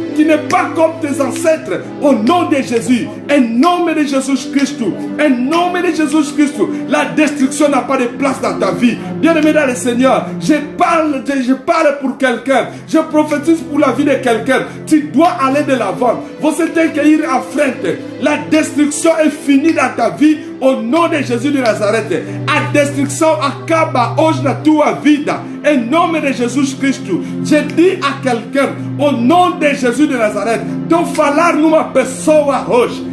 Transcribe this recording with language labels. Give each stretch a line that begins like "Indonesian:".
French: Tu n'es pas comme tes ancêtres. Au nom de Jésus, en nom de Jésus-Christ, en nom de Jésus-Christ, la destruction n'a pas de place dans ta vie. Bien-aimé dans le Seigneur, je parle pour quelqu'un. Je prophétise pour la vie de quelqu'un. Tu dois aller de l'avant. Vous êtes accueillis à frente. La destruction est finie dans ta vie au nom de Jésus de Nazareth.
Portuguese: A destruction acaba hoje na tua vida. Em nome de Jesus Cristo.
French: Je dis à quelqu'un, au nom de Jésus de Nazareth,
Portuguese: de falar numa pessoa hoje.